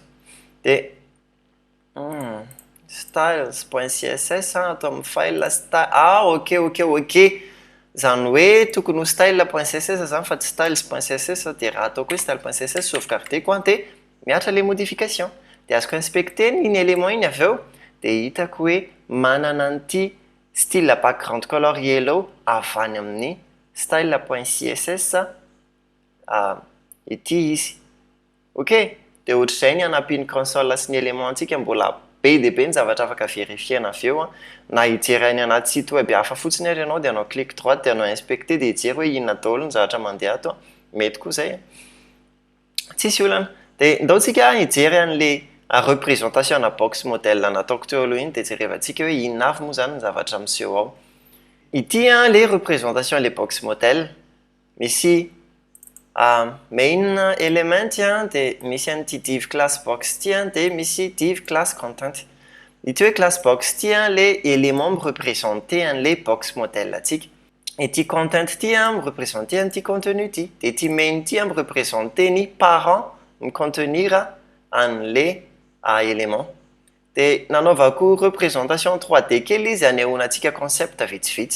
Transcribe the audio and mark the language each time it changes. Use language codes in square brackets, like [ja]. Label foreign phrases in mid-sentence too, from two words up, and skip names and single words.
[mg] Dia styles.css ato amin'ny file ok. Zany hoe tokony ho style.css zany fa tsy styles.css dia raha ataoko hoe style.css sauvegardeko dia miatra [fr] les modifications. [mg] Dia azoko inspecter iny élément iny avy eo dia hitako hoe manana an'ity [en] style background color yellow [mg] avy any amin'ny style.css ity izy. Ok? Dia ohatr'izay ny hanampiany console sy ny élément antsika mbola be dia be ny zavatra afaka verifiena avy eo na hijery any anaty [fr] site web [mg] hafa fotsiny ary ianao dia anao [fr] clique droite [mg] dia anao inspecter dia hijery hoe inona daholo ny zavatra mandeha ato. Mety koa izay. Tsisy olana. Dia ndaontsika hijery an'ilay représentation na box modèle nataoko teo aloha iny dia jerevantsika hoe inona avy moa zany ny zavatra miseho ao. Ity [fr] les représentation les box modèle [mg] misy [en] main element [mg] dia misy an'ity [en] div class box [mg] ity dia misy [en] div class content. [mg] ity hoe classe box ty [fr] le élément [mg] mireprésente an' [fr] le box modèle [mg] atsika. Ity content ty mireprésente an'ity contenu ty. De ity main ty mireprésente ny parent micontenir an' [fr] le élément. [mg] De nanaovako représentation 3D kely izy anehoana antsika concept vitsivitsy.